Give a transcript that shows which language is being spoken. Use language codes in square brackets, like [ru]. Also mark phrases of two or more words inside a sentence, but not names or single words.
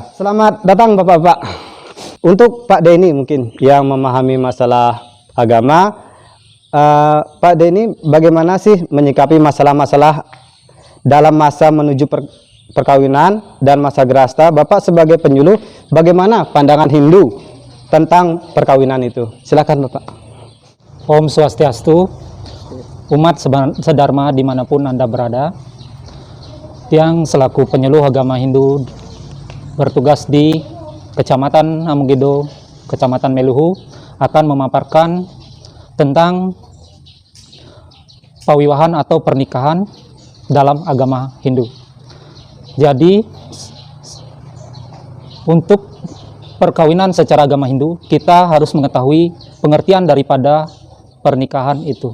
[id] Selamat datang, Bapak-Bapak. Untuk Pak Denny mungkin yang memahami masalah agama, Pak Denny, bagaimana sih menyikapi masalah-masalah dalam masa menuju perkawinan dan masa gerahasta? Bapak sebagai penyuluh, bagaimana pandangan Hindu tentang perkawinan itu? Silakan, Bapak. [ban] Om Swastiastu, [id] umat sedharma dimanapun Anda berada, yang selaku penyuluh agama Hindu bertugas di Kecamatan Amunggedo, Kecamatan Meluhu, akan memaparkan tentang pawiwahan atau pernikahan dalam agama Hindu. Jadi, untuk perkawinan secara agama Hindu, kita harus mengetahui pengertian daripada pernikahan itu.